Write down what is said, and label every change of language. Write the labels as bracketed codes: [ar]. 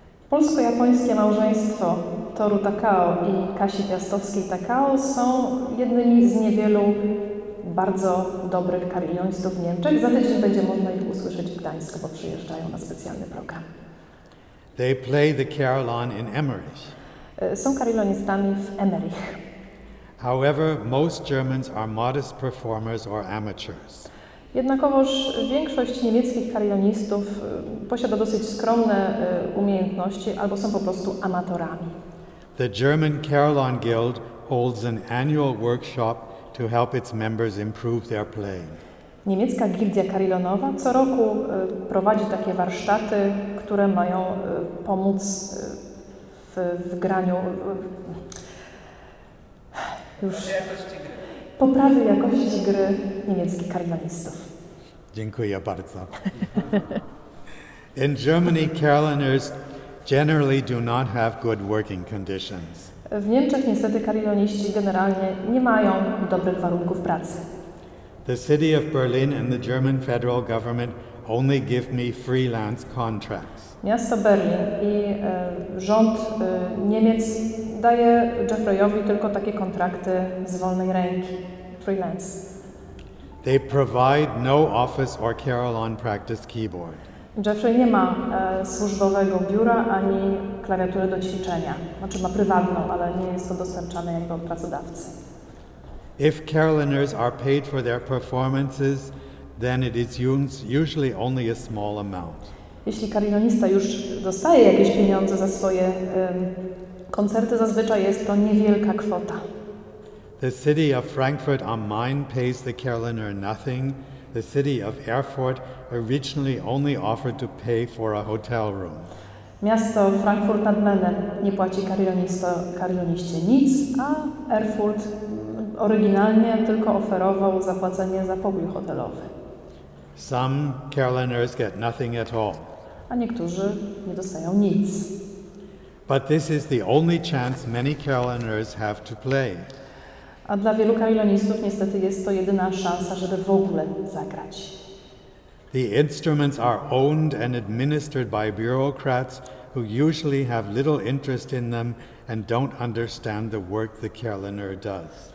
[pl] Polsko-japońskie małżeństwo Toru Takao i Kasi Piastowskiej-Takao są jednymi z niewielu bardzo dobrych carillonistów w Niemczech. Za tydzień będzie można ich usłyszeć w Gdańsku, bo przyjeżdżają na specjalny program. [en] They play the carillon in Emmerich. [pl] Są carillonistami w Emmerich. [en] However, most Germans are modest performers or amateurs. [pl] Jednakowoż większość niemieckich carillonistów posiada dosyć skromne umiejętności albo są po prostu amatorami. [en] The German Carillon Guild holds an annual workshop to help its members improve their playing. [pl] Niemiecka Gildia Carillonowa co roku prowadzi takie warsztaty, które mają pomóc w graniu poprawy jakości gry niemieckich carillonistów. Dziękuję bardzo. [en] In Germany, carilloners generally do not have good working conditions. [pl] W Niemczech niestety carilloniści generalnie nie mają dobrych warunków pracy. [en] The city of Berlin and the German federal government only give me freelance contracts. [pl] Miasto Berlin i rząd Niemiec daje Jeffreyowi tylko takie kontrakty z wolnej ręki, freelance. [en] They provide no office or carillon practice keyboard. [pl] Jeffrey nie ma służbowego biura ani klawiatury do ćwiczenia. Znaczy ma prywatną, ale nie jest to dostarczane jakby od pracodawcy. [en] If carilloners are paid for their performances, then it is usually only a small amount. [pl] Jeśli carillonista już dostaje jakieś pieniądze za swoje koncerty, zazwyczaj jest to niewielka kwota. [en] The city of Frankfurt am Main pays the carillioner nothing. The city of Erfurt originally only offered to pay for a hotel room. [pl] Miasto Frankfurt nad Menem nie płaci carilloniście nic, a Erfurt oryginalnie tylko oferował zapłacenie za pokój hotelowy. [en] Some carilloners get nothing at all. [pl] A niektórzy nie dostają nic. [en] But this is the only chance many carilloners have to play. [pl] A dla wielu carillonistów niestety jest to jedyna szansa, żeby w ogóle zagrać. [en] The instruments are owned and administered by bureaucrats who usually have little interest in them and don't understand the work the carillonneur does.